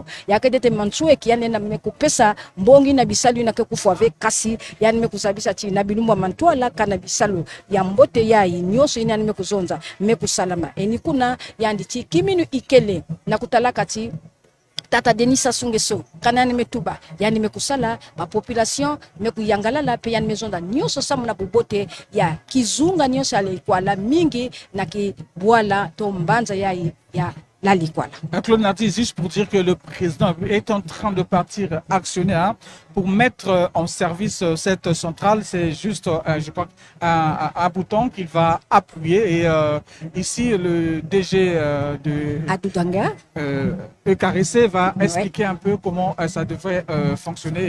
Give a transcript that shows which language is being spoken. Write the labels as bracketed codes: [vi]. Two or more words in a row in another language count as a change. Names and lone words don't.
[kg] yake dete manchweki yani na mekupesa mbongi na bisalu na kekufuave kasi yani mekusabisa china bilumwa mantwala kana bisalu ya mbote ya inyoso ina nimekuzonza mekusalama ni kuna yandi chi kiminu ikele na kutalaka chi Tata Denisa Sungeso kanani metuba yani mekusala ba population mekuyangalala pe yani mezonda nyoso samu na bubote ya kizunga nyoso Likwala mingi na kibwala to mbanza ya la Likwala. [fr] Claude Nardi, juste pour dire que le président est en train de partir actionnaire pour mettre en service cette centrale. C'est juste, je crois, un bouton qu'il va appuyer. Et ici, le DG de Adudanga EKRC va expliquer un peu comment ça devrait fonctionner.